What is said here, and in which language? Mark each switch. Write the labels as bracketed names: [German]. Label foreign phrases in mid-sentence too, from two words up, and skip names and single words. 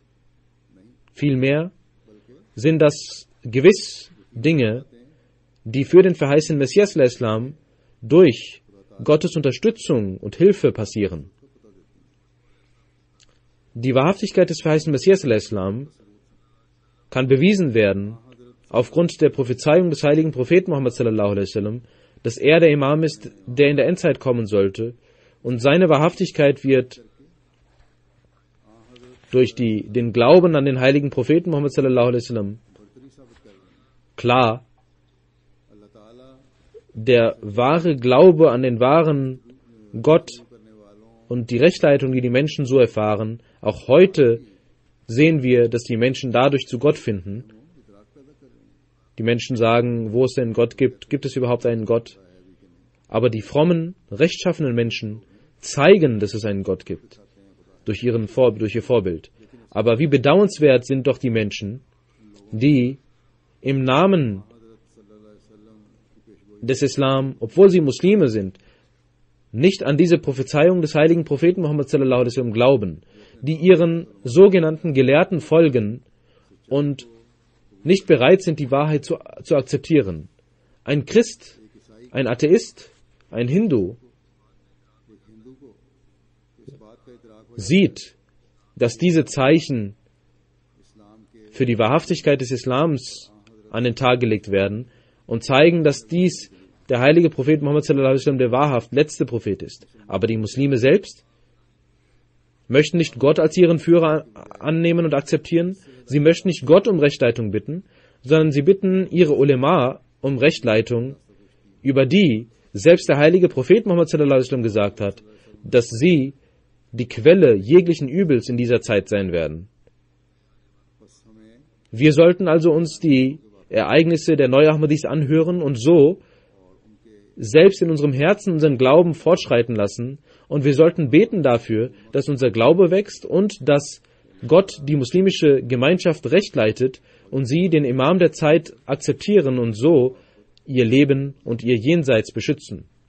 [German] Vielmehr sind das gewiss Dinge, die für den verheißenen Messias al-Islam durch Gottes Unterstützung und Hilfe passieren. Die Wahrhaftigkeit des verheißenen Messias al-Islam kann bewiesen werden aufgrund der Prophezeiung des heiligen Propheten Muhammad [Arabic] صلى الله عليه وسلم, [German] dass er der Imam ist, der in der Endzeit kommen sollte, und seine Wahrhaftigkeit wird durch den Glauben an den heiligen Propheten Muhammad [Arabic] صلى الله عليه وسلم [German] klar. Der wahre Glaube an den wahren Gott und die Rechtleitung, die die Menschen so erfahren, auch heute sehen wir, dass die Menschen dadurch zu Gott finden. Die Menschen sagen, wo es denn Gott gibt, gibt es überhaupt einen Gott? Aber die frommen, rechtschaffenen Menschen zeigen, dass es einen Gott gibt, durch ihr Vorbild. Aber wie bedauernswert sind doch die Menschen, die im Namen des Islam, obwohl sie Muslime sind, nicht an diese Prophezeiung des heiligen Propheten Muhammad [Arabic] صلى الله عليه وسلم [German] glauben, die ihren sogenannten Gelehrten folgen und nicht bereit sind, die Wahrheit zu akzeptieren. Ein Christ, ein Atheist, ein Hindu sieht, dass diese Zeichen für die Wahrhaftigkeit des Islams an den Tag gelegt werden und zeigen, dass dies der heilige Prophet Muhammad [Arabic] صلى الله عليه وسلم [German] der wahrhaft letzte Prophet ist. Aber die Muslime selbst möchten nicht Gott als ihren Führer annehmen und akzeptieren. Sie möchten nicht Gott um Rechtleitung bitten, sondern sie bitten ihre Ulema um Rechtleitung, über die selbst der heilige Prophet Muhammad [Arabic] صلى الله عليه وسلم [German] gesagt hat, dass sie die Quelle jeglichen Übels in dieser Zeit sein werden. Wir sollten also uns die Ereignisse der Neu-Ahmadis anhören und so selbst in unserem Herzen unseren Glauben fortschreiten lassen, und wir sollten beten dafür, dass unser Glaube wächst und dass Gott die muslimische Gemeinschaft recht leitet und sie den Imam der Zeit akzeptieren und so ihr Leben und ihr Jenseits beschützen.